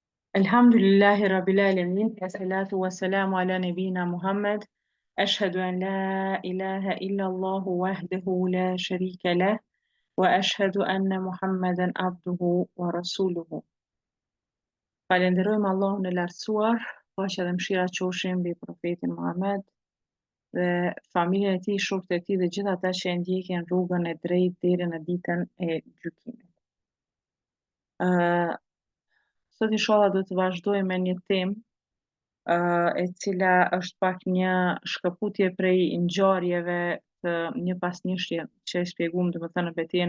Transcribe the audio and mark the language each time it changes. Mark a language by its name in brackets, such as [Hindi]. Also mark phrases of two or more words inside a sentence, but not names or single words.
[Arabic] الحمد لله رب العالمين، والصلاة والسلام على نبينا محمد. أشهد أن لا إله إلا الله وحده لا شريك له، وأشهد أن محمدا عبده ورسوله. [Albanian] Falenderojmë Allahun e lartësuar, paqja dhe mëshira qofshin mbi profetin Muhammed dhe familjen e tij, shokët e tij dhe gjithë ata që e ndjekin rrugën e drejtë deri në ditën e gjykimit. Uh, Sot inshallah do të vazhdojmë me një temë e cila është pak një shkëputje prej ngjarjeve të një pasnjëshje që e shpjeguam domethënë në betejën